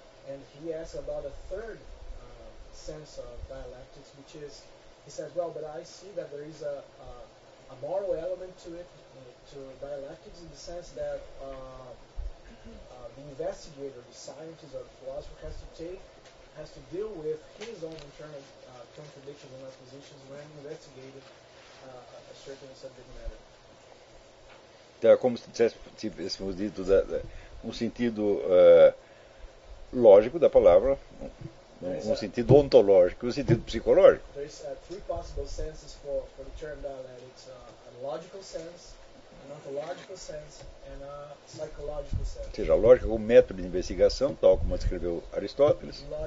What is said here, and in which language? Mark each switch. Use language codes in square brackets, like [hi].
[en] And he asks about a third sense of dialectics, which is, he says, well, but I see that there is a moral element to it, to dialectics, in the sense that the investigator, the scientist or the philosopher has to deal with his own internal contradictions and oppositions when investigating a certain subject matter. [pt] Então, é como se tivéssemos dito um sentido lógico da palavra, um sentido ontológico, um sentido psicológico. [en] There is three possible senses for the term dialectics: a logical sense, an ontological sense, and a psychological sense. [pt] Ou seja, a lógica é um método de investigação, tal como escreveu Aristóteles.